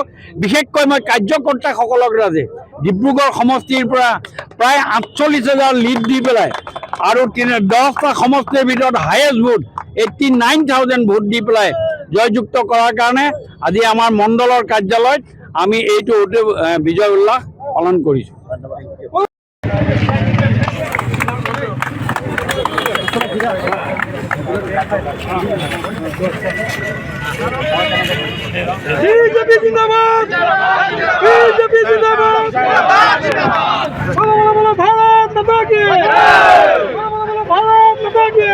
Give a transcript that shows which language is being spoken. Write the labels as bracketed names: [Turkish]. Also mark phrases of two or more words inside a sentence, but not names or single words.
[Assamese] বিশেষকৈ মই কাৰ্যকৰ্তাসকলক ৰাজে ডিব্ৰুগড় সমষ্টিৰ পৰা প্ৰায় 48,000 লিড দি পেলাই আৰু 10টা সমষ্টিৰ ভিতৰত হায়েষ্ট ভোট 89,000 ভোট দি পেলাই জয়যুক্ত কৰাৰ কাৰণে আজি আমাৰ মণ্ডলৰ কাৰ্যালয়ত আমি এইটো বিজয় উল্লাস পালন কৰিছোঁ। [Hindi] बीजेपी जिंदाबाद, बीजेपी जिंदाबाद, बोलो भारत माता की, बोलो भारत माता की।